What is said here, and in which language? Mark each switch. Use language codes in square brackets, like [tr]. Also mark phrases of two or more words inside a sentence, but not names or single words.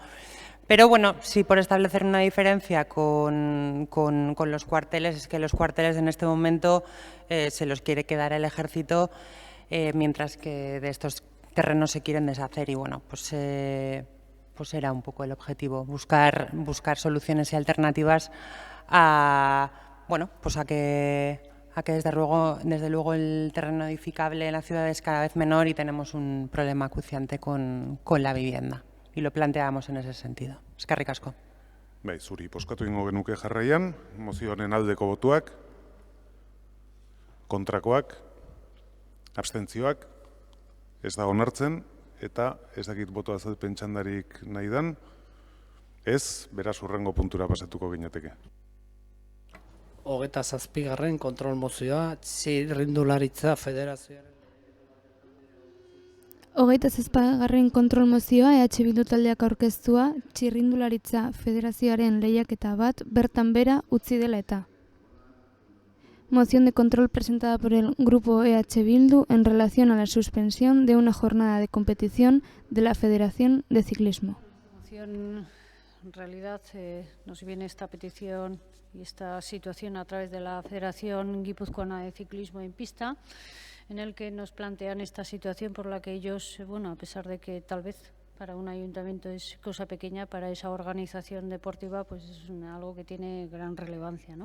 [es] Pero bueno, sí, por establecer una diferencia con los cuarteles, es que los cuarteles en este momento se los quiere quedar el ejército, mientras que de estos terrenos se quieren deshacer y bueno, pues era un poco el objetivo, buscar soluciones y alternativas a que desde luego el terreno edificable en la ciudad es cada vez menor y tenemos un problema acuciante con la vivienda. Y lo planteamos en ese sentido. [eu] Eskerrik asko. Bai, zuri bozkatu egingo genuke jarraian, mozioaren aldeko botuak, kontrakoak, abstentzioak, ez da onartzen, eta ez dakit boto azalpen txandarik nahi dan, ez, beraz hurrengo puntura pasatuko ginateke. 27. kontrol mozioa, Txirrindularitza Federazioaren. 27. kontrol mozioa EH Bildu taldeak aurkeztua, Txirrindularitza Federazioaren lehiaketa bat bertan bera utzi dela eta. [es] Moción de control presentada por el Grupo EH Bildu en relación a la suspensión de una jornada de competición de la Federación de Ciclismo. En realidad nos viene esta petición y esta situación a través de la Federación Guipuzcoana de Ciclismo en Pista, en el que nos plantean esta situación por la que ellos, bueno, a pesar de que tal vez para un ayuntamiento es cosa pequeña, para esa organización deportiva pues es algo que tiene gran relevancia, ¿no?